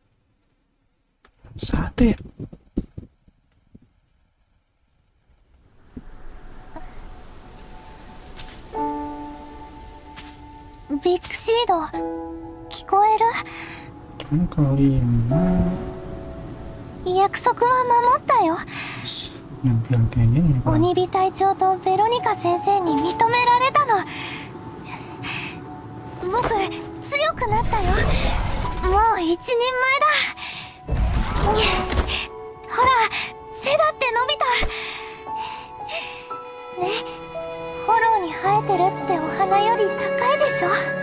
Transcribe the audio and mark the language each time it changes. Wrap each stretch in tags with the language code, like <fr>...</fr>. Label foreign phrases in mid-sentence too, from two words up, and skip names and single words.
<id>Satu ya.</id> <ja>ビッグシード、聞こえる？</ja> <id>Kali ini</id> <ja>約束は守ったよ。</ja> <id>nampil kayak gini.</id> <ja>鬼火隊長とベロニカ先生に認められたの。僕、強くなったよ。もう一人前だ。ほら、背だって伸びた。ね、フォローに生えてるってお花より高いでしょ。</ja>